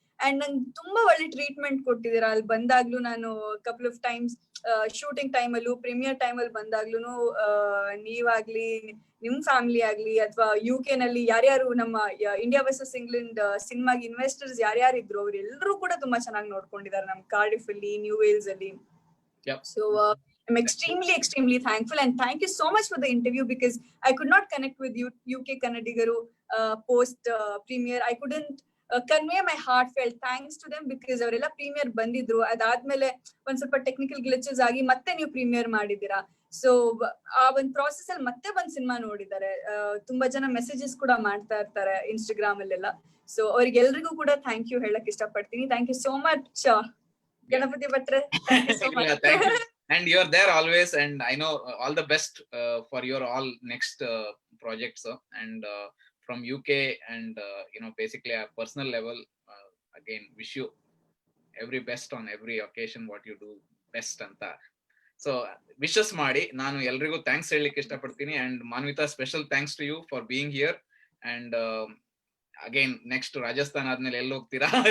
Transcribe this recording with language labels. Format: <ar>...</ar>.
<kn>And ನಂಗೆ ತುಂಬಾ ಒಳ್ಳೆ ಟ್ರೀಟ್ಮೆಂಟ್ ಕೊಟ್ಟಿದ್ದೀರಾ. ಅಲ್ಲಿ ಬಂದಾಗ್ಲೂ ನಾನು couple of times shooting time ಅಲ್ಲೂ, ಪ್ರೀಮಿಯರ್ ಟೈಮ್ ಅಲ್ಲಿ ಬಂದಾಗ್ಲೂ ನೀವಾಗ್ಲಿ, ನಿಮ್ ಫ್ಯಾಮಿಲಿ ಆಗ್ಲಿ, ಅಥವಾ UK ನಲ್ಲಿ ಯಾರ್ಯಾರು ನಮ್ಮ ಇಂಡಿಯಾ ವರ್ಸಸ್ ಇಂಗ್ಲೆಂಡ್ ಸಿನಿಮಾಗೆ ಇನ್ವೆಸ್ಟರ್ಸ್ ಯಾರ್ಯಾರು ಇದ್ರು, ಅವ್ರೆಲ್ಲರೂ ಕೂಡ ತುಂಬಾ ಚೆನ್ನಾಗಿ ನೋಡ್ಕೊಂಡಿದ್ದಾರೆ ನಮ್ ಕಾರ್ಡಿಫ್ ಅಲ್ಲಿ, ನ್ಯೂ ವೇಲ್ಸ್ ಅಲ್ಲಿ.</kn> <en>So I'm extremely thankful, and thank you so much for the interview, because I could not connect with you UK kannadigaru post premiere. I couldn't convey my heartfelt thanks to them, because</en> <kn>ಅವರೆಲ್ಲ premier ಬಂದಿದ್ರು. ಅದಾದ್ಮೇಲೆ ಒಂದ್ ಸ್ವಲ್ಪ technical glitches ಆಗಿ ಮತ್ತೆ ನೀವು premier ಮಾಡಿದೀರಾ. So ಆ ಒಂದ್ ಪ್ರಾಸೆಸ್ ಅಲ್ಲಿ ಮತ್ತೆ ಒಂದ್ ಸಿನಿಮಾ ನೋಡಿದ್ದಾರೆ. ತುಂಬಾ ಜನ ಮೆಸೇಜಸ್ ಕೂಡ ಮಾಡ್ತಾ ಇರ್ತಾರೆ ಇನ್ಸ್ಟಾಗ್ರಾಮ್ ಅಲ್ಲೆಲ್ಲ. ಸೊ ಅವ್ರಿಗೆಲ್ರಿಗೂ ಕೂಡ ಥ್ಯಾಂಕ್ ಯು ಹೇಳಕ್ ಇಷ್ಟಪಡ್ತೀನಿ.</kn> <en>Thank you so much Ganapati ಭಟ್ರೆ. Thank you so much. And you're there always, and I know all the best for your all next projects, and from UK, and basically a personal level, again wish you every best on every occasion, what you do best anta.</en> <kn>So wishes ಮಾಡಿ ನಾನು ಎಲ್ರಿಗೂ thanks ಹೇಳಲಿಕ್ಕೆ ಇಷ್ಟಪಡ್ತೀನಿ.</kn> <en>And Manvita, special thanks to you for being here. And again next Rajasthan</en> <kn>ಆದ್ಮೇಲೆ ಎಲ್ಲಿ ಹೋಗ್ತೀರಾ?</kn>